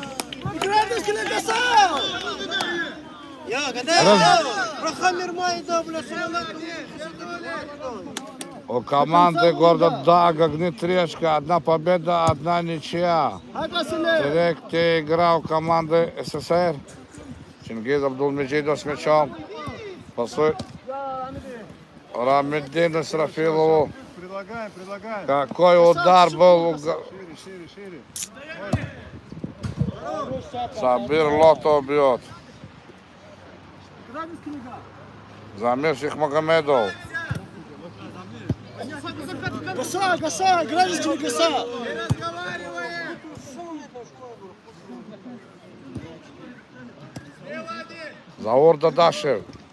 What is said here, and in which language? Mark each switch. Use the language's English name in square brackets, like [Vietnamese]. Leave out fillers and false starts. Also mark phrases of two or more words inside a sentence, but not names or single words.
[Russian] У команды города Огни 3 очка, 1 победа, 1 ничья. Третья игра у команды СССР. Чингиз Абдулмеджидов с мячом. Пасует Рамиддину Исрафилову. Какой удар был. Шире. Сабир Лотов бьет. Замир Шейхмагомедов. Гаса, гражданский гаса. Заур Дадашев.